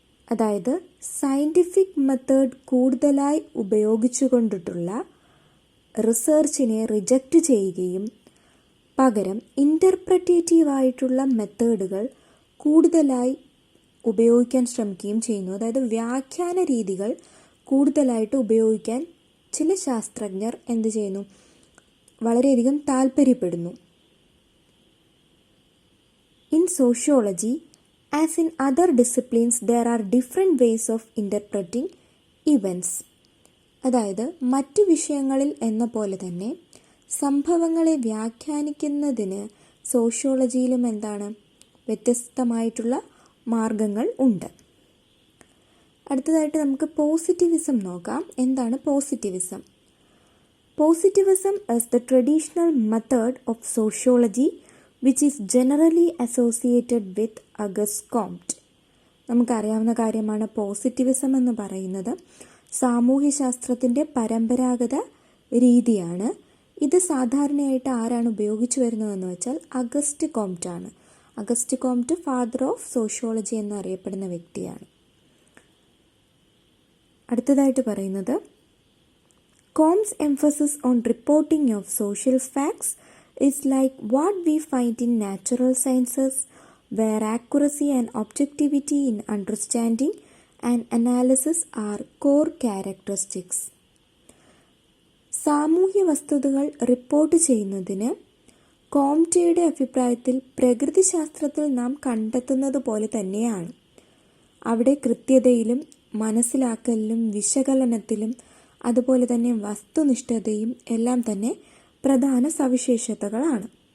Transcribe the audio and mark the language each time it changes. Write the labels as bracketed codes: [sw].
[ml] അതായത് scientific method കൂടുതലായി ഉപയോഗിച്ചുകൊണ്ടിട്ടുള്ള റിസർച്ചിനെ reject ചെയ്യുകയും പകരം ഇൻ്റർപ്രറ്റേറ്റീവായിട്ടുള്ള മെത്തേഡുകൾ കൂടുതലായി ഉപയോഗിക്കാൻ ശ്രമിക്കുകയും ചെയ്യുന്നു. അതായത് വ്യാഖ്യാന രീതികൾ കൂടുതലായിട്ട് ഉപയോഗിക്കാൻ ചില ശാസ്ത്രജ്ഞർ എന്ത് ചെയ്യുന്നു, വളരെയധികം താല്പര്യപ്പെടുന്നു. [en] In sociology, as in other disciplines, there are different ways of interpreting events. [ml] അതായത് മറ്റു വിഷയങ്ങളിൽ എന്ന പോലെ തന്നെ സംഭവങ്ങളെ വ്യാഖ്യാനിക്കുന്നതിന് സോഷ്യോളജിയിലും എന്താണ് വ്യത്യസ്തമായിട്ടുള്ള മാർഗങ്ങൾ ഉണ്ട്. അടുത്തതായിട്ട് നമുക്ക് പോസിറ്റിവിസം നോക്കാം. എന്താണ് [en] പോസിറ്റിവിസം? Positivism is the traditional method of sociology which is generally associated with Auguste Comte. [ml] നമുക്കറിയാവുന്ന കാര്യമാണ് പോസിറ്റിവിസം എന്ന് പറയുന്നത് സാമൂഹ്യശാസ്ത്രത്തിൻ്റെ പരമ്പരാഗത രീതിയാണ്. ഇത് സാധാരണയായിട്ട് ആരാണ് ഉപയോഗിച്ചു വരുന്നതെന്ന് വെച്ചാൽ അഗസ്റ്റ് കോംറ്റ് ആണ്. അഗസ്റ്റ് കോംറ്റ് ഫാദർ ഓഫ് സോഷ്യോളജി എന്നറിയപ്പെടുന്ന വ്യക്തിയാണ്. അടുത്തതായിട്ട് പറയുന്നത് [en] Comte's emphasis on reporting of social facts is like what we find in natural sciences, where accuracy and objectivity in understanding and analysis are core characteristics. [ml] സാമൂഹ്യ വസ്തുതകൾ report ചെയ്യുന്നതിന് കോംറ്റയുടെ അഭിപ്രായത്തിൽ പ്രകൃതിശാസ്ത്രത്തിൽ നാം കണ്ടെത്തുന്നത് പോലെ തന്നെയാണ്. അവിടെ കൃത്യതയിലും മനസ്സിലാക്കലിലും വിശകലനത്തിലും അതുപോലെ തന്നെ വസ്തുനിഷ്ഠതയും എല്ലാം തന്നെ പ്രധാന സവിശേഷതകളാണ്.